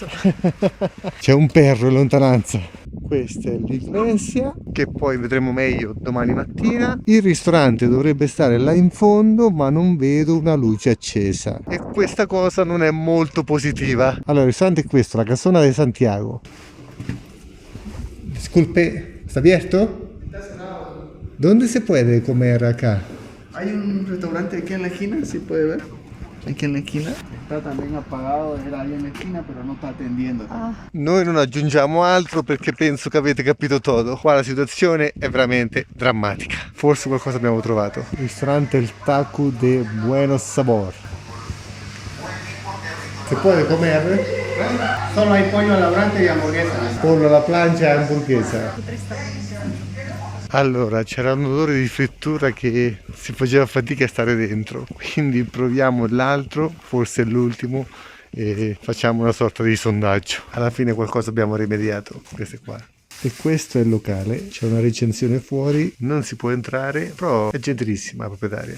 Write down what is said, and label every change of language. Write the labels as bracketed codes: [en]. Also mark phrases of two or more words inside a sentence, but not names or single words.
[it] C'è un perro in lontananza. Questa è l'iglesia, che poi vedremo meglio domani mattina. Il ristorante dovrebbe stare là in fondo, ma non vedo una luce accesa. E questa cosa non è molto positiva. Allora, il ristorante è questo, [es] la Casona de Santiago. Disculpe, ¿está abierto? ¿Dónde se puede comer acá? Hay un restaurante aquí en la esquina, si puede ver. Aquí en la esquina. Está también apagado, era ahí en la esquina, pero no está atendiendo. [it] Noi non aggiungiamo altro perché penso che avete capito tutto. Qua la situazione è veramente drammatica. Forse qualcosa abbiamo trovato. Il ristorante [es] El Taco de Buenos Sabor. ¿Se puede comer? Solo hay pollo a la brasa y hamburguesa. [it] Pollo alla plancia e hamburguesa. Allora, c'era un odore di frittura che si faceva fatica a stare dentro, quindi proviamo l'altro, forse l'ultimo, e facciamo una sorta di sondaggio. Alla fine qualcosa abbiamo rimediato, queste qua. E questo è il locale, c'è una recensione fuori, non si può entrare, però è gentilissima la proprietaria.